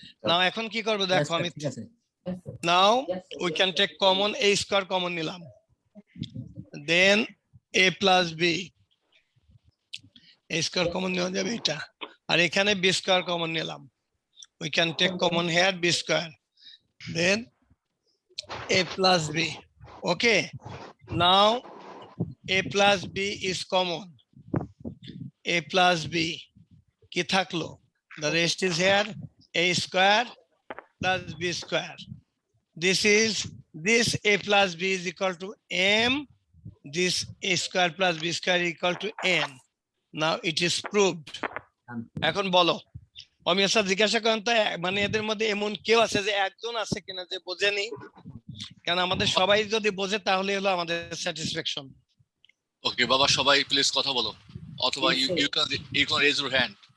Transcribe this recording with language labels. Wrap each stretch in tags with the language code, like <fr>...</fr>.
<en>now</en> <bn>এখন কি করব দেখো, আমি</bn> <en>now we can take common a square common</en> <bn>নিলাম,</bn> <en>then a plus b a square common</en> <bn>নেওয়া যাবে এটা আর এখানে</bn> <en>b square common</en> <bn>নিলাম</bn> <en>we can take common here b square then a plus b okay now a plus b is common a plus b</en> <bn>কি থাকলো</bn> <en>the rest is here a square plus b square this a plus b is equal to m this a square plus b square is equal to n now it is proved</en> <bn>এখন বলো অমিয় sir জিজ্ঞাসা করেন তো মানে এদের মধ্যে এমন কেউ আছে যে একজন আছে কিনা যে বোঝেনি কারণ আমাদের সবাই যদি বোঝে তাহলে হলো আমাদের স্যাটিসফ্যাকশন ওকে বাবা সবাই প্লিজ কথা বলো অথবা</bn> <en>you can raise your hand</en>